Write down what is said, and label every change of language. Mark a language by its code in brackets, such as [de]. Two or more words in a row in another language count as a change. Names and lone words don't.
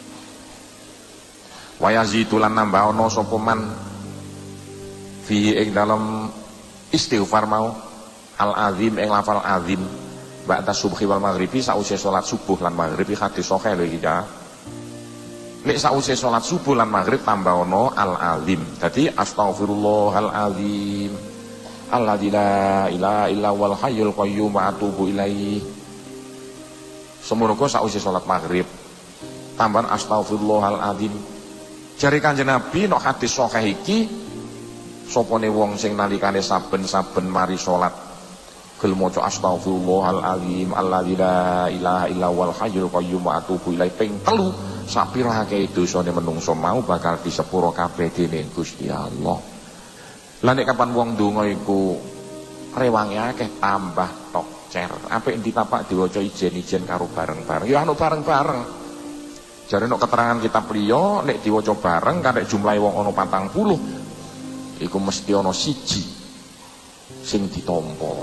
[jv] Wa yazitulan nambah ana sapa man fi ing dalem istighfar mau al-azim ing lafal azim [ar] بعد الصبح والمغرب [jv] sakwise salat subuh lan maghrib hadis sahih lho iki ya. Nek sakwise salat subuh lan maghrib tambah ana al-azim. Dadi [ar] أستغفر الله العظيم الذي لا إله إلا هو الحي القيوم وأتوب إليه. [jv] Semono sakwise salat maghrib tambahan [ar] أستغفر الله العظيم. [jv] Jare Kanjeng Nabi nek hadis sahih iki sopone wong sing nalikane saben-saben mari salat gelem maca [ar] أستغفر الله العظيم الذي لا إله إلا هو الحي القيوم وأتوب إليه [jv] ping 3 sapirake dosane menungso mau bakal disepuro kabeh dening Gusti Allah. Lah nek kapan wong donga iku rewange akeh tambah tokcer. Apik ditapak diwaca ijen-ijen karo bareng-bareng. Ya anu bareng-bareng. Jare nek keterangan kitab liya nek diwaca bareng karek jumlahe wong ana 40 iku mesti ana siji sing ditampa.